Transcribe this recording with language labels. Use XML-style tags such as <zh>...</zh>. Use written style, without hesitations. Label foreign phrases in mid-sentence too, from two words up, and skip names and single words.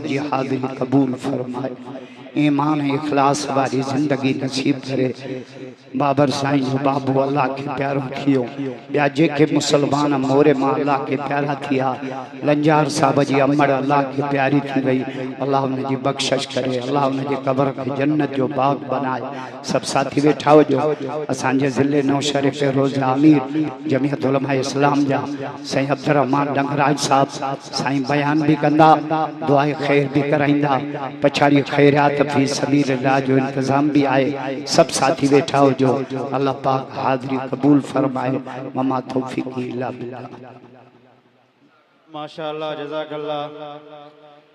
<sd>जी हाज़िरी क़बूल फरमाए ईमान इखलास वारी जिंदगी नसीब करे बाबर साईं जो बाबू अल्लाह के प्यारो थियो ॿिया जेके मुसलमान मोरे मां अल्लाह के प्यारा थिया लंजार साहब जी अमड़ अल्लाह के प्यारी थी वई अल्लाह उनजी बख्शिश करे अल्लाह उनजे कब्र के जन्नत जो बाग बनाए सब साथी वेठा हुजो असांजे ज़िले नौशहर के रोज़ आमीर जमीयत उलमा इस्लाम जा साईं अब्दुल रहमान डंगराज साहब साईं बयान भी कंदा दुआए खैर भी कराइंदा पछाड़ी खैरात</sd> <ar>في سبيل الله</ar> <sd>जो इंतजाम भी आए सब साथी बैठा हो जो अल्लाह पाक हाज़िरी कबूल फरमाए</sd> <ar>وما توفيقي إلا بالله ما شاء الله جزاك الله.</ar>